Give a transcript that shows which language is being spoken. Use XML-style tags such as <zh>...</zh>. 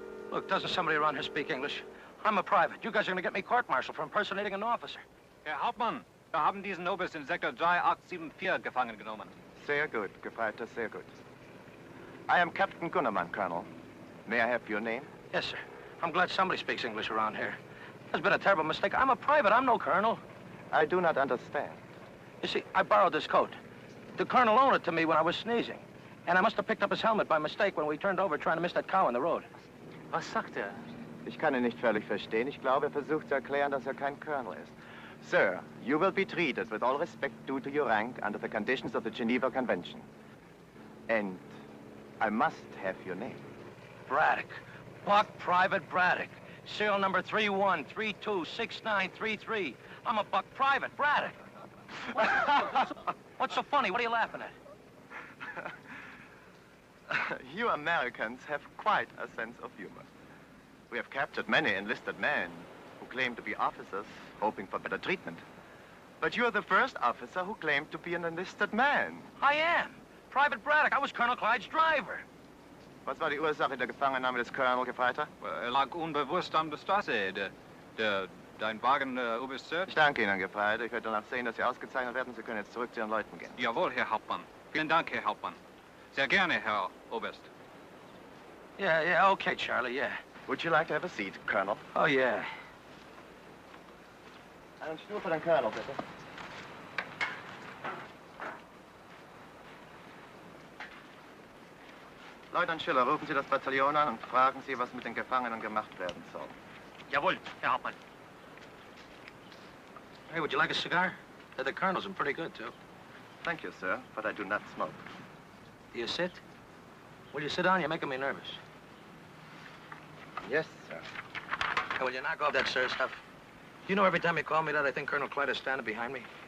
<en>Look, doesn't somebody around here speak English? I'm a private. You guys are going to get me court-martialed for impersonating an officer.</en> <de>Herr Hauptmann, wir haben diesen Oberst in Sektor 3874 gefangen genommen. Sehr gut, Gefreiter, sehr gut.</de> <en>I am Captain Gunnerman, Colonel. May I have your name? Yes, sir. I'm glad somebody speaks English around here. There's been a terrible mistake. I'm a private. I'm no colonel. I do not understand. You see, I borrowed this coat. The colonel loaned it to me when I was sneezing. And I must have picked up his helmet by mistake when we turned over trying to miss that cow on the road.</en> <de>Was sagt er? Ich kann ihn nicht völlig verstehen. Ich glaube, er versucht zu erklären, dass er kein Colonel ist.</de> <en>Sir, you will be treated with all respect due to your rank under the conditions of the Geneva Convention. And I must have your name. Braddock. Buck Private Braddock. Serial number 31326933. I'm a Buck Private Braddock. What's so funny? What are you laughing at? You Americans have quite a sense of humor. We have captured many enlisted men who claim to be officers, hoping for better treatment. But you are the first officer who claimed to be an enlisted man. I am. Private Braddock. I was Colonel Clyde's driver.</en> <de>Was war die Ursache der Gefangennahme des Colonel, Gefreiter? Lag unbewusst am der Straße. Dein Wagen, Oberst. Ich danke Ihnen, Gefreiter. Ich werde danach sehen, dass Sie ausgezeichnet werden. Sie können jetzt zurück zu Ihren Leuten gehen. Jawohl, Herr Hauptmann. Vielen Dank, Herr Hauptmann. Sehr gerne, Herr Oberst.</de> <en>Yeah, okay, Charlie, yeah. Would you like to have a seat, Colonel? Oh, yeah.</en> <de>Einen Stuhl für den Colonel, bitte. Leutnant Schiller, rufen Sie das Bataillon an und fragen Sie, was mit den Gefangenen gemacht werden soll. Jawohl, Herr Hauptmann.</de> <en>Hey, would you like a cigar? The Colonel's are pretty good, too. Thank you, sir, but I do not smoke. Do you sit? Will you sit down? You're making me nervous. Yes, sir. Hey, will you knock off that sir stuff? You know every time you call me that, I think Colonel Clyde is standing behind me.</en>